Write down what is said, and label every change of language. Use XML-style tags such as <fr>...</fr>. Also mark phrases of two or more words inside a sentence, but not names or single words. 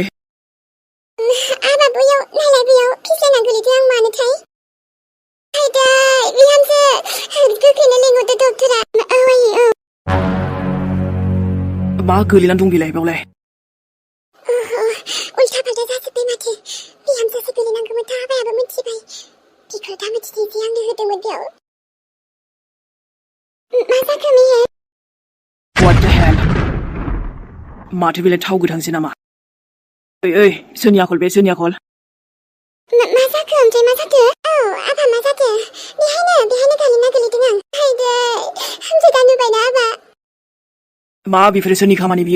<brx>आबा बैयाव फिस्लायना गोलैदों आं मानोथाय आयदै बिहामजो गोख्रैनो लिंहरदो डक्टरा औ आयै औ मा गोलैनानै दं बेलाय बावलाय उल्था फाल्था जाजोब्बाय माथो बिहामजोसो गोलैनांगौमोन आबायाबो मिथिबाय बिखौ दा मिथिदों आंनो होदोंमोन बेयाव मा जाखो मेहे</brx> <en>What the hell</en> <brx>माथो बेलाय थाव गोथांसो नामा ओइ सोरनि आखल बे सोरनि आखल मा जाखो ओमफ्राय मा जाखो औ आबा मा जाखो बेहायनो गोलैना गोलैदों आं आयदै हामजो दा नुबायना आबा मा बेफोरो सोरनि खामानि बियो</brx>